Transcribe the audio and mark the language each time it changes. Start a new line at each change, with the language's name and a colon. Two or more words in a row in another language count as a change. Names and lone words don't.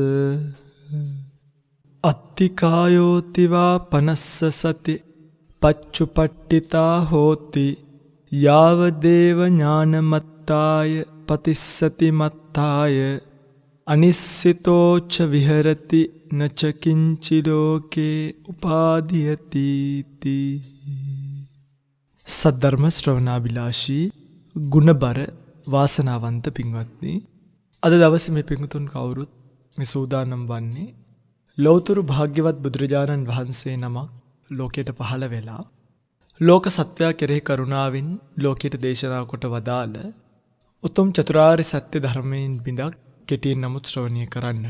Pali: අත්තිකායෝතිවා පනස්ස සති පච්චුපට්ඨිතා හෝති යාව දේව ඥානමත්තාය පතිස්සති මත්තාය අනිස්සිතෝච විහෙරති නච කිංචි ලෝකේ උපාදීයති තී.
Sinhala: සද්ධර්ම ශ්‍රවණාභිලාෂී ගුණබර වාසනාවන්ත පින්වත්නි, අද දවසේ මේ පින්තුන් කවුරුත් මේ සූදානම් වන්නේ ලෞතුරු භාග්‍යවත් බුදුරජාණන් වහන්සේ නමක් ලෝකයට පහළ වෙලා ලෝක සත්වයා කෙරෙහි කරුණාවෙන් ලෝකයට දේශනා කොට වදාළ උතුම් චතුරාර්ය සත්‍ය ධර්මයෙන් බිඳක් කෙටියෙන් නමුත් ශ්‍රවණය කරන්නට.